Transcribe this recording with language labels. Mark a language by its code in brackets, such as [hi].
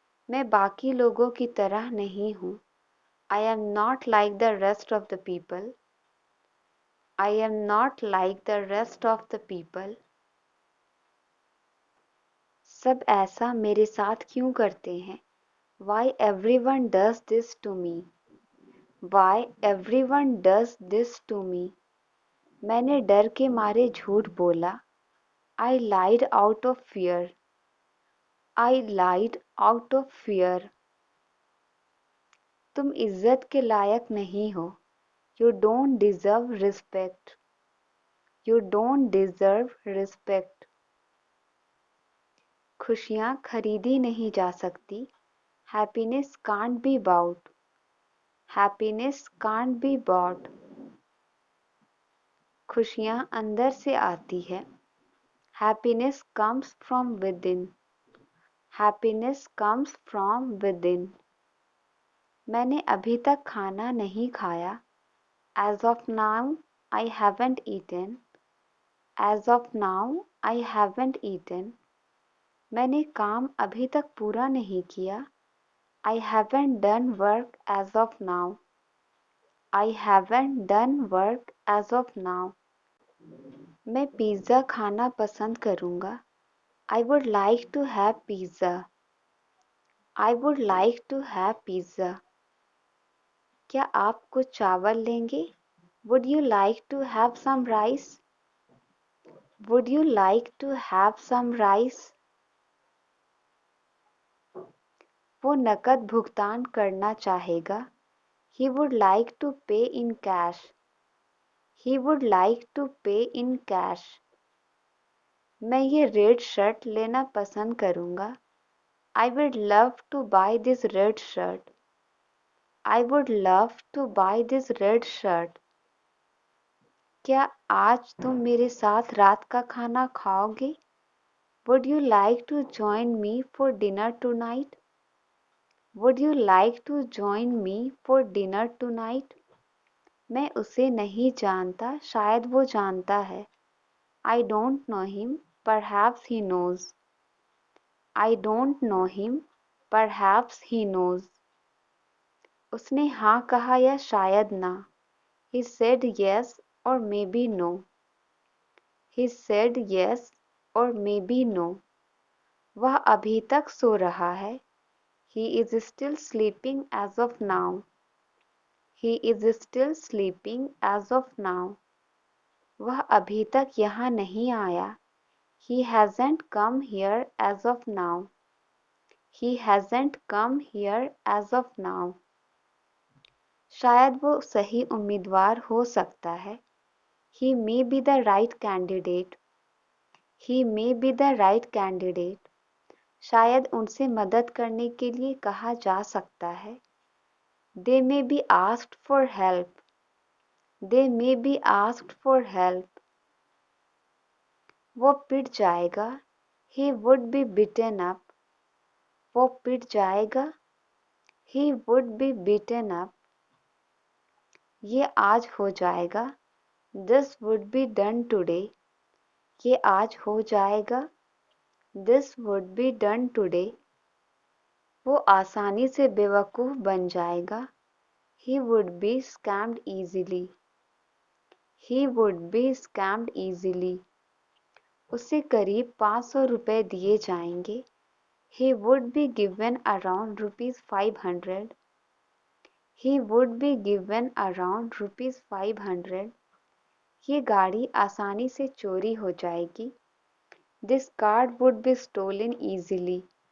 [hi] मैं बाकी लोगों की तरह नहीं हूँ। [en] I am not like the rest of the people. I am not like the rest of the people. [hi] सब ऐसा मेरे साथ क्यों करते हैं? [en] Why everyone does this to me? Why everyone does this to me? [hi] मैंने डर के मारे झूठ बोला। [en] I lied out of fear. I lied out of fear. [hi] तुम इज्जत के लायक नहीं हो। [en] You don't deserve respect. You don't deserve respect. [hi] खुशियाँ खरीदी नहीं जा सकती। [en] Happiness can't be bought. Happiness can't be bought. [hi] खुशियाँ अंदर से आती है। [en] Happiness comes from within. Happiness comes from within. [hi] मैंने अभी तक खाना नहीं खाया। [en] As of now, I haven't eaten. As of now, I haven't eaten. [hi] मैंने काम अभी तक पूरा नहीं किया। [en] I haven't done work as of now. I haven't done work as of now. [hi] मैं पिज़्ज़ा खाना पसंद करूँगा। [en] I would like to have pizza. I would like to have pizza. [hi] क्या आप कुछ चावल लेंगे? [en] Would you like to have some rice? Would you like to have some rice? [hi] वो नकद भुगतान करना चाहेगा। [en] He would like to pay in cash. He would like to pay in cash. [hi] मैं ये रेड शर्ट लेना पसंद करूँगा। [en] I would love to buy this red shirt. I would love to buy this red shirt. [hi] क्या आज तुम मेरे साथ रात का खाना खाओगे? [en] Would you like to join me for dinner tonight? Would you like to join me for dinner tonight? [hi] मैं उसे नहीं जानता, शायद वो जानता है। [en] I don't know him, perhaps he knows. I don't know him, perhaps he knows. [hi] उसने हाँ कहा या शायद ना। [en] He said yes or maybe no. He said yes or maybe no. [hi] वह अभी तक सो रहा है। [en] He is still sleeping as of now. He is still sleeping as of now. [hi] वह अभी तक यहाँ नहीं आया। [en] He hasn't come here as of now. He hasn't come here as of now. [hi] शायद वो सही उम्मीदवार हो सकता है। [en] He may be the right candidate. He may be the right candidate. [hi] शायद उनसे मदद करने के लिए कहा जा सकता है। [en] They may be asked for help. They may be asked for help. [hi] वो पिट जाएगा। [en] He would be beaten up. [hi] वो पिट जाएगा। [en] He would be beaten up. [hi] ये आज हो जाएगा। [en] This would be done today. [hi] ये आज हो जाएगा। [en] This would be done today. [hi] वो आसानी से बेवकूफ़ बन जाएगा। [en] He would be scammed easily. He would be scammed easily. [hi] उसे करीब 500 रुपए दिए जाएंगे। [en] He would be given around ₹500. He would be given around ₹500. [hi] ये गाड़ी आसानी से चोरी हो जाएगी। [en] This car would be stolen easily.